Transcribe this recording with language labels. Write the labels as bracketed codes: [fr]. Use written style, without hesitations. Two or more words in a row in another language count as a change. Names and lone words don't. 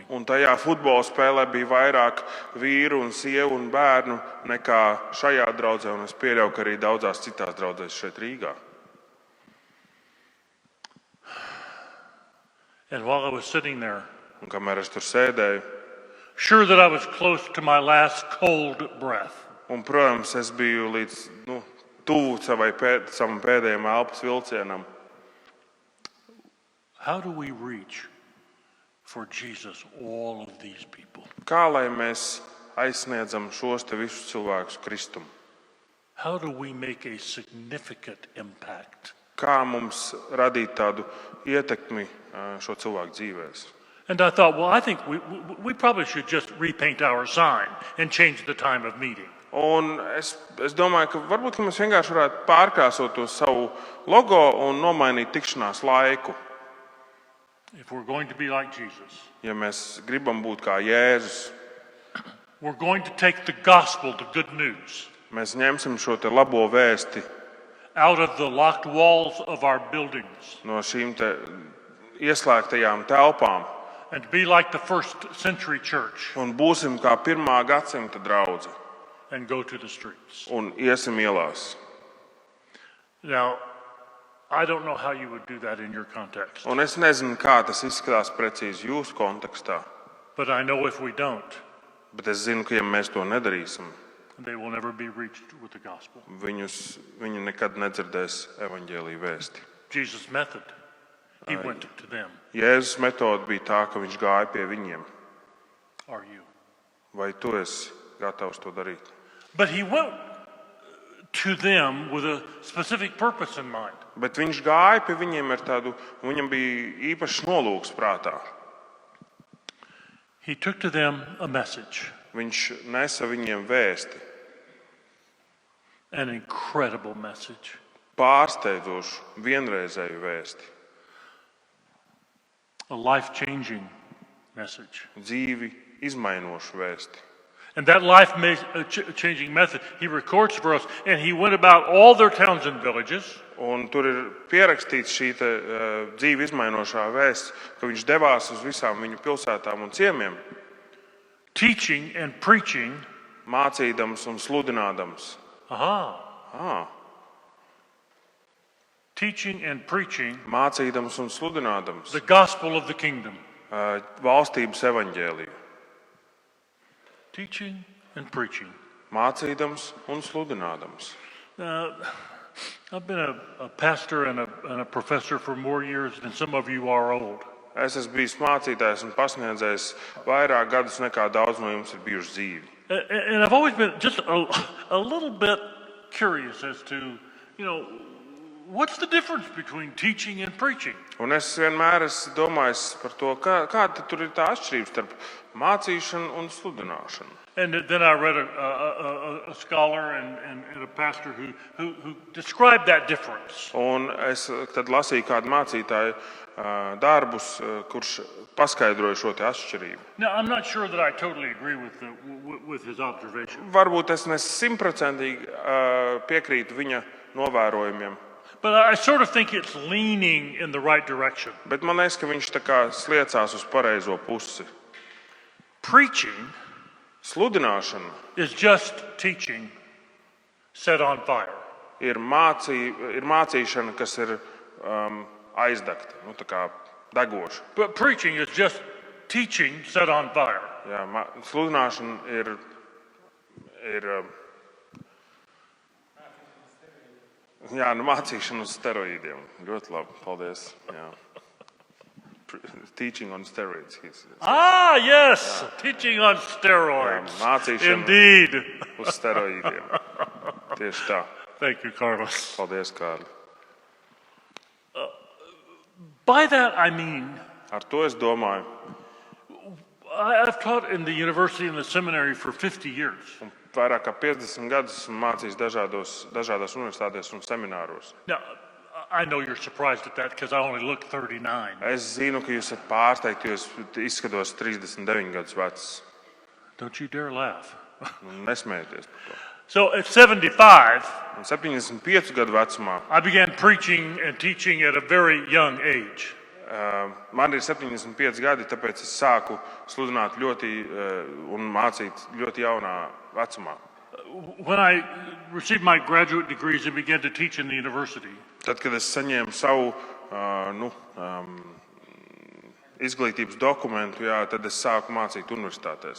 [lv] Un tajā futbola spēlē bija vairāk vīru un sievu un bērnu nekā šajā draudzē, un es pieļauju, ka arī daudzās citās draudzēs šeit Rīgā. [en] And while I was sitting there, [lv] Un kamēr es tur sēdēju, [en] sure that I was close to my last cold breath. [lv] un, protams, es biju līdz tuvu savam pēdējiem elpas vilcienam. [en] How do we reach for Jesus all of these people? [lv] Kā lai mēs aizsniedzam šos te visus cilvēkus Kristum? [en] How do we make a significant impact? [lv] Kā mums radīt tādu ietekmi šo cilvēku dzīvēs? [en] And I thought, well, I think we probably should just repaint our sign and change the time of meeting. [lv] Un es domāju, ka varbūt mēs vienkārši varētu pārkrāsot to savu logo un nomainīt tikšanās laiku. [en] If we're going to be like Jesus, [lv] Ja mēs gribam būt kā Jēzus, [en] we're going to take the gospel, the good news, [lv] mēs ņemsim šo te labo vēsti [en] out of the locked walls of our buildings [lv] no šīm te ieslēgtajām telpām [en] and be like the first century church [lv] un būsim kā 1. gadsimta draudze [en] and go to the streets. [lv] un iesim ielās. [en] Now, I don't know how you would do that in your context, [lv] Un es nezinu, kā tas izskatās precīzi jūsu kontekstā, [en] but I know if we don't, [lv] bet es zinu, ka ja mēs to nedarīsim, [en] they will never be reached with the gospel. [lv] viņi nekad nedzirdēs evaņģēliju vēsti. [en] Jesus' method, he went to them. [lv] Jēzus metode bija tā, ka viņš gāja pie viņiem. [en] Are you? [lv] Vai tu esi gatavs to darīt? [en] But he went to them with a specific purpose in mind. [lv] Bet viņš gāja pie viņiem ar tādu, viņam bija īpašs nolūks prātā. [en] He took to them a message, [lv] Viņš nesa viņiem vēsti, [en] an incredible message. [lv] pārsteidzošu, vienreizēju vēsti, [en] A life-changing message. [lv] dzīvi izmainošu vēsti. [en] And that life-changing message he records for us, and he went about all their towns and villages, [lv] Un tur ir pierakstīts šī te, dzīvi izmainošā vēsts, ka viņš devās uz visām viņu pilsētām un ciemiem, [en] teaching and preaching. [lv] mācīdams un sludinādams. [en] Teaching and preaching [lv] Mācīdams un sludinādams [en] the gospel of the kingdom. [lv] valstības evaņģēliju. [en] Teaching and preaching. [lv] Mācīdams un sludinādams. [en] I've been a pastor and a professor for more years than some of you are old. [lv] Es esmu bijis mācītājs un pasniedzējs vairāk gadus nekā daudz no jums ir bijuši dzīvi. [en] And I've always been just a little bit curious as to, what's the difference between teaching and preaching? [lv] Un es vienmēr esmu domājis par to, kāda tur ir tā atšķirība starp mācīšanu un sludināšanu. [en] And then I read a scholar and a pastor who described that difference. [lv] Un es tad lasīju kādu mācītāju darbus, kurš paskaidroja šo te atšķirību. [en] Now, I'm not sure that I totally agree with his observation. [lv] Varbūt es ne 100% piekrītu viņa novērojumiem, [en] But I sort of think it's leaning in the right direction. [lv] bet man liekas, ka viņš tā kā sliecās uz pareizo pusi. [en] Preaching [lv] Sludināšana [en] is just teaching set on fire. [lv] ir mācīšana, kas ir aizdegta, tā kā degoša. [en] But preaching is just teaching set on fire. [lv] Jā, sludināšana ir mācīšana uz steroīdiem. Ļoti labi, paldies. Jā. [en] Teaching on steroids. Yes, teaching on steroids. [lv] Jā, mācīšana [en] Indeed. [lv] uz steroīdiem. Tieši tā. [en] Thank you, Carlos. [lv] Paldies, Kārli. [en] By that I mean, [lv] Ar to es domāju. [en] I've taught in the university and the seminary for 50 years. [lv] Un vairāk kā 50 gadus esmu mācījis dažādās universitātēs un semināros. [en] Now, I know you're surprised at that because I only look 39. [lv] Es zinu, ka jūs esat pārsteigti, jo es izskatos 39 gadus vecs. [en] Don't you dare laugh. [lv] Nesmējieties par to. [en] So at 75, [lv] Un 75 gadu vecumā [en] I began preaching and teaching at a very young age. [lv] man ir 75 gadi, tāpēc es sāku sludināt un mācīt ļoti jaunā vecumā. [en] When I received my graduate degrees and began to teach in the university, [lv] Tad, kad es saņēmu savu izglītības dokumentu, jā, tad es sāku mācīt universitātēs.